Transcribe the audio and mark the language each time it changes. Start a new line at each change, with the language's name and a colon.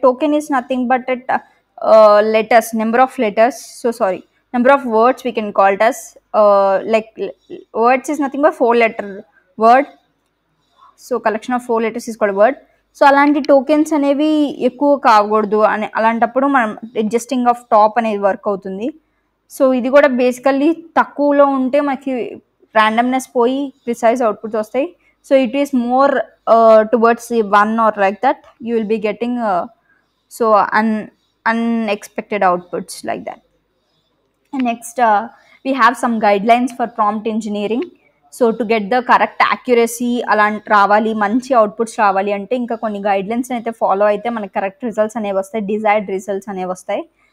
English: Token is nothing but it letters, number of letters, so sorry, number of words we can call it as like words is nothing but 4-letter word, so collection of 4 letters is called word.
Telugu: So అలాంటి tokens అనేవి ఎక్కువ కాకూడదు అని అలాంటప్పుడు మనం adjusting of top అనేది work అవుతుంది. So ఇది కూడా బేసికల్లీ తక్కువలో ఉంటే మనకి ర్యాండమ్నెస్ పోయి ప్రిసైజ్ అవుట్పుట్స్ వస్తాయి.
English: So it is more towards 1 or like that you will be getting so unexpected outputs like that. And next we have some guidelines for prompt engineering. So to get the correct accuracy
Telugu: అలాంటి రావాలి, మంచి outputs రావాలి అంటే ఇంకా కొన్ని guidelines అయితే follow అయితే మనకి కరెక్ట్ రిజల్ట్స్ అనేవి వస్తాయి, డిజైర్డ్ రిజల్ట్స్ అనేవి వస్తాయి.